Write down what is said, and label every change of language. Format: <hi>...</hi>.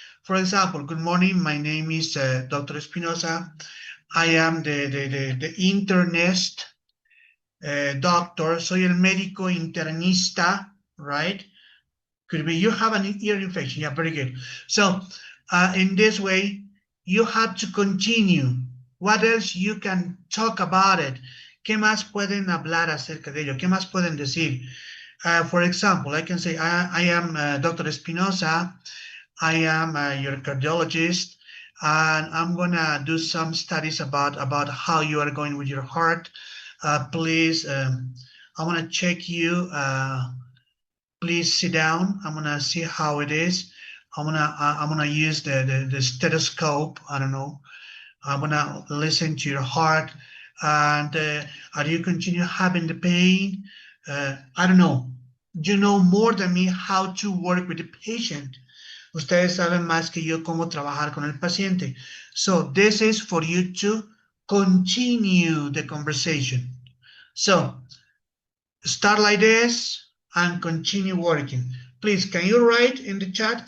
<en>For example, good morning, my name is Dr. Espinosa. I am the internist</en> <es>doctor, soy el médico internista, right?</es> <en>Could be you have an ear infection. Yeah, very good. So in this way, you have to continue. What else you can talk about it?</en> <es>¿Qué más pueden hablar acerca de ello? ¿Qué más pueden decir?</es> <en>For example, I can say, I am Dr. Espinosa. I am your cardiologist, and I'm gonna do some studies about how you are going with your heart. Please, I want to check you. Please sit down. I'm gonna see how it is. I'm gonna use the stethoscope. I don't know. I'm gonna listen to your heart, and are you continue having the pain? I don't know. You know more than me how to work with the patient.</en> <es>Ustedes saben más que yo cómo trabajar con el paciente.</es> <en>So this is for you to continue the conversation. So start like this and continue working. Please, can you write in the chat?</en>